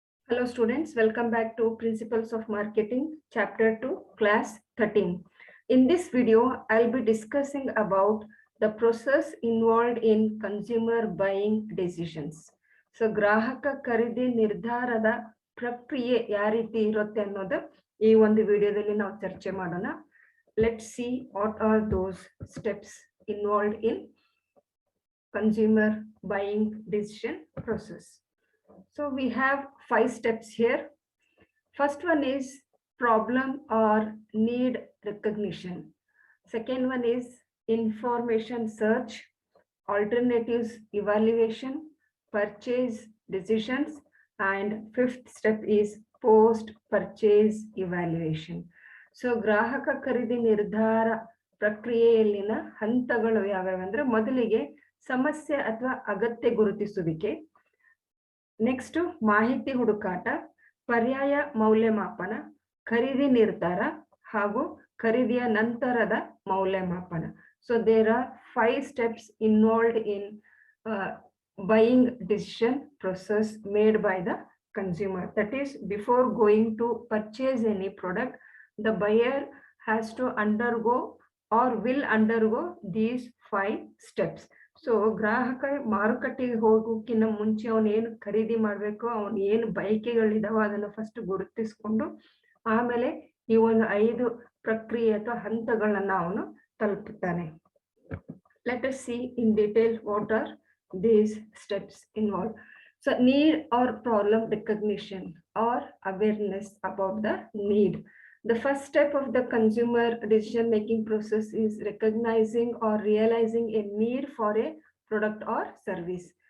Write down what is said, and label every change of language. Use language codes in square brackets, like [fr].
[en] Hello students, welcome back to Principles of Marketing, Chapter 2, Class 13. In this video, I'll be discussing about the process involved in consumer buying decisions. [kn] So, ಗ್ರಾಹಕ ಖರೀದಿ ನಿರ್ಧಾರದ ಪ್ರಕ್ರಿಯೆ ಯಾವ ರೀತಿ ಇರುತ್ತೆ ಅನ್ನೋದು ಈ ಒಂದು ವಿಡಿಯೋದಲ್ಲಿ ನಾವು ಚರ್ಚೆ ಮಾಡೋಣ. [en] Let's see what are those steps involved in consumer buying decision process. So we have 5 steps here. First one is problem or need recognition. Second one is information search, alternatives evaluation, purchase decisions, and fifth step is post-purchase evaluation. [kn] So ಗ್ರಾಹಕ ಖರೀದಿ ನಿರ್ಧಾರ ಪ್ರಕ್ರಿಯೆಯಲ್ಲಿನ ಹಂತಗಳು ಯಾವ್ಯಾವ ಅಂದ್ರೆ ಮೊದಲಿಗೆ ಸಮಸ್ಯೆ ಅಥವಾ ಅಗತ್ಯ ಗುರುತಿಸುವಿಕೆ, ನೆಕ್ಸ್ಟ್ ಮಾಹಿತಿ ಹುಡುಕಾಟ, ಪರ್ಯಾಯ ಮೌಲ್ಯಮಾಪನ, ಖರೀದಿ ನಿರ್ಧಾರ ಹಾಗೂ ಖರೀದಿಯ ನಂತರದ ಮೌಲ್ಯಮಾಪನ. [en] So there are 5 steps involved in buying decision process made by the consumer. That is, before going to purchase any product, the buyer has to undergo or will undergo these 5 steps. [kn] So ಗ್ರಾಹಕ ಮಾರುಕಟ್ಟೆಗೆ ಹೋಗೋಕ್ಕಿಂತ ಮುಂಚೆ ಅವನು ಏನು ಖರೀದಿ ಮಾಡ್ಬೇಕು, ಅವನು ಏನು ಬಯಕೆಗಳಿದಾವ ಅದನ್ನ ಫಸ್ಟ್ ಗುರುತಿಸ್ಕೊಂಡು ಆಮೇಲೆ ಈ ಒಂದು 5 ಪ್ರಕ್ರಿಯೆ ಅಥವಾ ಹಂತಗಳನ್ನ ಅವನು ತಲುಪುತ್ತಾನೆ. [en] Let us see in detail what are these steps involved. So need or problem recognition or awareness about the need. The first step of the consumer decision-making process is recognizing or realizing a need for a product or service.